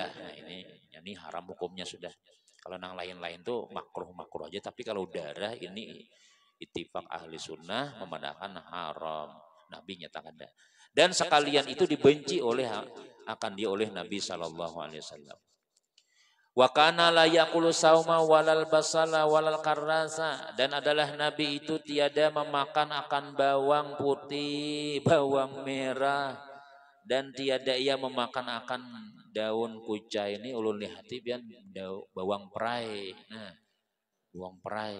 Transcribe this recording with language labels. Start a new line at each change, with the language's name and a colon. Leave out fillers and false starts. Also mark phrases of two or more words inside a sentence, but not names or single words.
Indonesian: Nah ini haram hukumnya sudah. Kalau nang lain-lain tuh makruh aja tapi kalau darah ini
Arabic: اتفاق أهل السنة
Indonesian: memandangkan haram. Nabi nyatakan kada. Dan sekalian itu dibenci oleh Nabi SAW.
Arabic: وكان لا يقول الثوم ولا البصل ولا الكراث
Indonesian: dan adalah Nabi itu tiada memakan akan bawang putih, bawang merah dan tiada ia memakan akan daun kucai ini ulun lihati pian bawang perai. Nah, bawang perai.